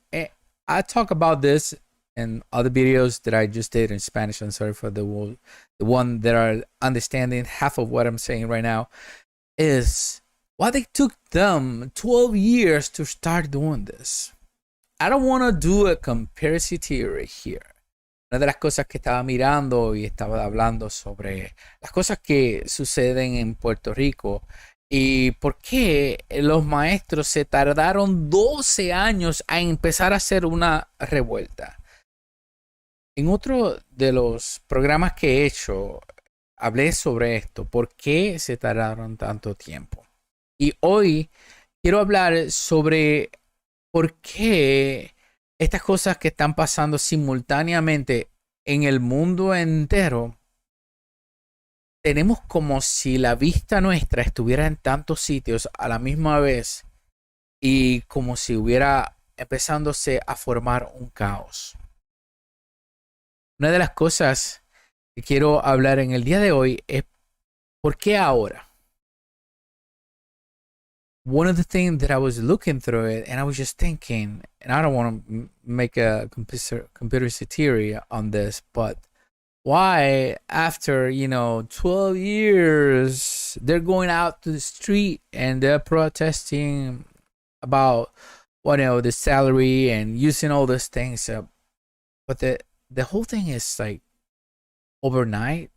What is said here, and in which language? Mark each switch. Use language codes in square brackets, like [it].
[en] And I talk about this in other videos that I just did in Spanish. I'm sorry for the one that are understanding half of what I'm saying right now. Is why they took them 12 years to start doing this. I don't want to do a comparison theory here. [es] Una de las cosas que estaba mirando y estaba hablando sobre las cosas que suceden en Puerto Rico y por qué los maestros se tardaron 12 años a empezar a hacer una revuelta. En otro de los programas que he hecho, hablé sobre esto, por qué se tardaron tanto tiempo. Y hoy quiero hablar sobre por qué estas cosas que están pasando simultáneamente en el mundo entero, tenemos como si la vista nuestra estuviera en tantos sitios a la misma vez y como si hubiera empezándose a formar un caos. Una de las cosas que quiero hablar en el día de hoy es ¿por qué ahora? [en] One of the things that I was looking through it and I was just thinking, and I don't want to make a conspiracy theory on this, but why after 12 years they're going out to the street and they're protesting about the salary and using all those things, but the whole thing is like overnight.